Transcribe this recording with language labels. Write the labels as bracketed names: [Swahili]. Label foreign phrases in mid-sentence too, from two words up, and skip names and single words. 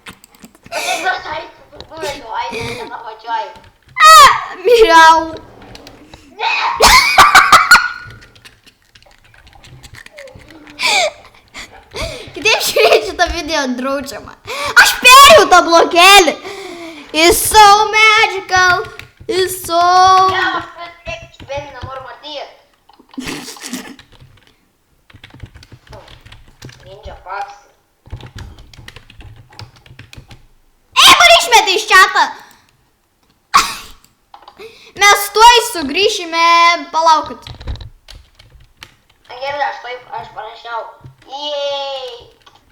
[Lithuanian] Miriau. Kitaip žiūrėti šitą video draudžiama. Aš perėjau tą blokelį. [English] It's so magical. It's so... [Lithuanian] Ninja Paxi. Man išmetė iš čatą. Mes tuoj sugrįšime, palaukit. Gerai, aš parašiau. Jej.